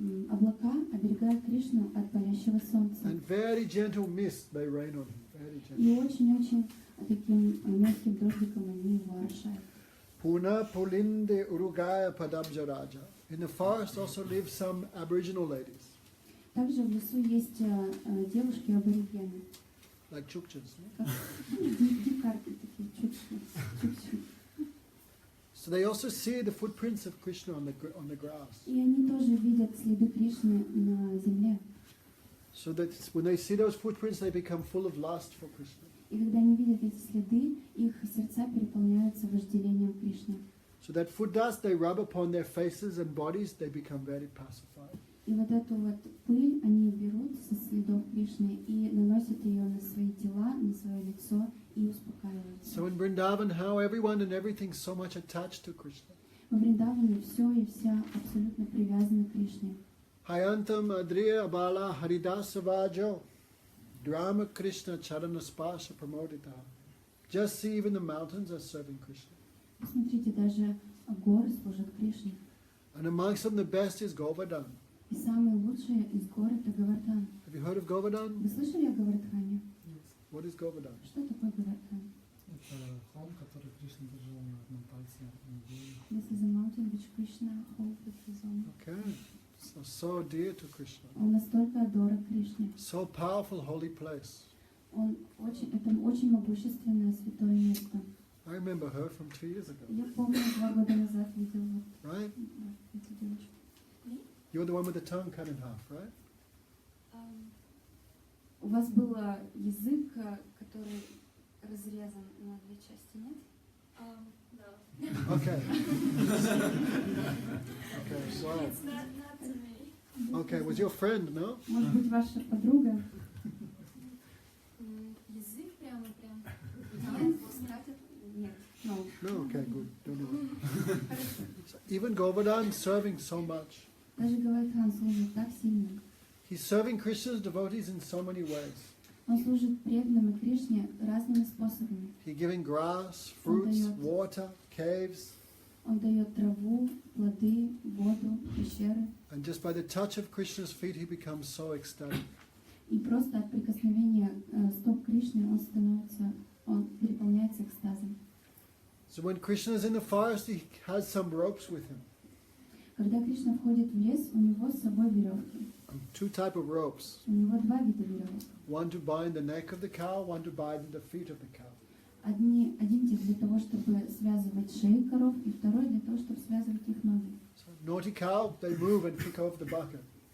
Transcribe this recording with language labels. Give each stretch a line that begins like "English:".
Russian: Облака оберегают Кришну от палящего солнца.
English: And very gentle mist may rain on him. Very gentle.
Russian: И очень-очень таким мягким дождиком они его орошают.
Sanskrit: Puna Pulinde Urugaya Padabja Raja.
English: In the forest also live some Aboriginal ladies,
Russian: Также в лесу есть девушки-аборигены.
English: like Chukchas. No?
Russian: Как дикарки такие, чукчи.
English: So they also see the footprints of Krishna on the grass.
Russian: И они тоже видят следы Кришны на земле.
English: So that when they see those footprints, they become full of lust for Krishna.
Russian: И когда они видят эти следы, их сердца переполняются вожделением Кришны.
English: So that foot dust they rub upon their faces and bodies, they become very pacified.
Russian: И вот эту вот пыль они берут со следов Кришны и наносят ее на свои тела, на свое лицо и успокаиваются.
English: So in Vrindavan, how everyone and everything so much attached to Krishna.
Russian: Во Вриндаване все и вся абсолютно привязаны к Кришне.
Sanskrit: Hayantam Adriya Abala Haridasa Vajo Drama Krishna Charana Spasha Pramodita.
English: Just see even the mountains are serving Krishna.
Russian: Посмотрите, даже горы служат Кришне.
English: And amongst them the best is Govardhan.
Russian: И самые лучшие из гор это Говардхан.
English: Have you heard of Govardhan?
Russian: Вы слышали о Говардхане?
English: What is Govardhan?
Russian: Что такое Говардхан? Это холм, который Кришна держал на одном пальце.
English: This is a mountain which Krishna holds with his own. Okay. So dear to Krishna.
Russian: Он настолько дорог Кришне.
English: So powerful holy place.
Russian: Это очень могущественное святое место.
English: I remember her from 2 years ago.
Russian: Я помню, 2 года назад видел вот
English: Right?
Russian: эту девочку.
English: You're the one with the tongue cut in half, right?
Russian: У вас был язык, который разрезан на 2 части, нет?
English: Okay. Okay, so. It's not to me. Okay, was your friend, no?
Russian: Может быть, ваша подруга? Язык прям. Нет, нет.
English: No. No, okay, good. Don't know. So even Govardhan serving so much.
Russian: Даже Говардхан служит так сильно.
English: He's serving Krishna's devotees in so many ways.
Russian: Он служит преданным и Кришне разными способами.
English: He's giving grass, fruits, water, caves.
Russian: Он дает траву, плоды, воду, пещеры.
English: And just by the touch of Krishna's feet, he becomes so ecstatic.
Russian: И просто от прикосновения стоп Кришны он переполняется экстазом.
English: So when Krishna is in the forest, he has some ropes with him.
Russian: Когда Кришна входит в лес, у него с собой веревки.
English: 2 types of ropes.
Russian: У него 2 вида веревок.
English: One to bind the neck of the cow, one to bind the feet of the cow.
Russian: Один тип для того, чтобы связывать шеи коров, и второй для того, чтобы связывать их ноги.
English: So naughty cow, they move and kick off the bucket.